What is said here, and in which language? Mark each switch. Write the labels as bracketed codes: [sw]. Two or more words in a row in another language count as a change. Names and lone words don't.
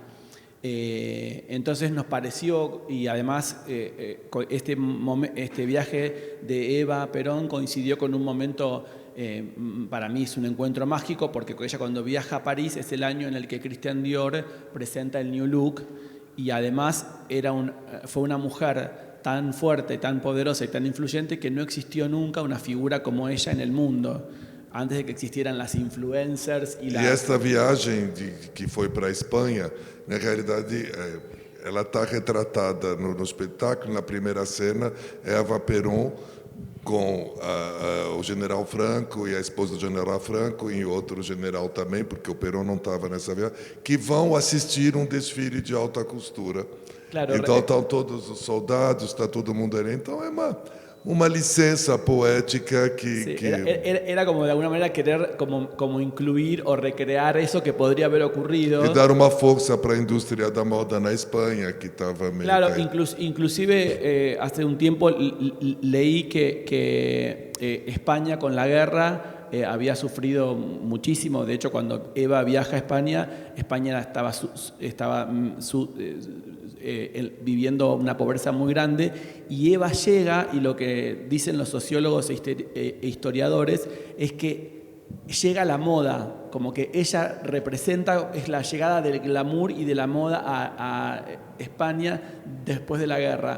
[es] Entonces nos pareció, y además este viaje de Eva Perón coincidió con un momento, para mí es un encuentro mágico, porque ella cuando viaja a París es el año en el que Christian Dior presenta el New Look, y además fue una mujer tan fuerte, tan poderosa y tan influyente que no existió nunca una figura como ella en el mundo, antes de que existieran las influencers. [pt] E esta viagem que foi para a Espanha, na realidade, ela está retratada no espetáculo. Na primeira cena, Eva Perón com o general Franco e a esposa do general Franco e outro general também, porque o Perón não estava nessa viagem, que vão assistir um desfile de alta costura. Claro, então estão todos os soldados, está todo mundo ali. Então é uma licença poética que... [es] Sí, era como de alguna manera querer como incluir o recrear eso que podría haber ocurrido. [pt] E dar uma força para a indústria da moda na Espanha, que estava meio... [es] Claro, inclusive hace un tiempo leí que España con la guerra había sufrido muchísimo. De hecho, cuando Eva viaja a España estaba viviendo una pobreza muy grande, y Eva llega, y lo que dicen los sociólogos e historiadores es que llega la moda, como que ella representa, es la llegada del glamour y de la moda a España después de la guerra.